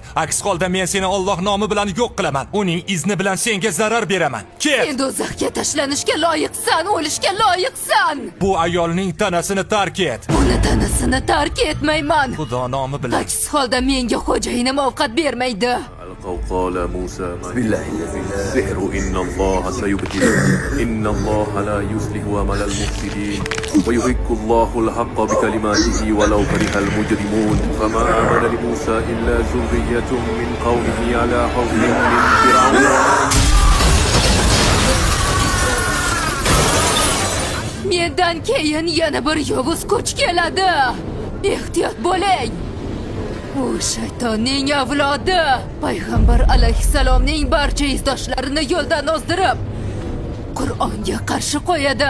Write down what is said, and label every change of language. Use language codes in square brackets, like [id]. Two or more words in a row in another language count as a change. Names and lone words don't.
[uz] Aks holda men seni Alloh nomi bilan yo'q qilaman. Uning izni bilan senga zarar beraman. Ket! Sen do'zaxga tashlanishga loyiqsan, o'lishga loyiqsan. Bu ayolning tanasini tark et. Uni tanasini tark etmayman. Xudo nomi bilan. Aks holda menga xo'jayinim ovqat bermaydi. [ar] قال موسى بالله السحر إن الله سيبطله إن الله لا يصلح عمل المفسدين ويحق الله الحق بكلماته ولو كره المجرمون فما آمن لموسى إلا ذرية من قومه على خوف من فرعون [uz] Mendan keyin yana bir yovuz kuch keladi. Ehtiyot bo'ling. U shaytonning avlodi. Payg'ambar alayhisalomning barcha izdoshlarini yo'ldan ozdirib, Qur'onga qarshi qo'yadi.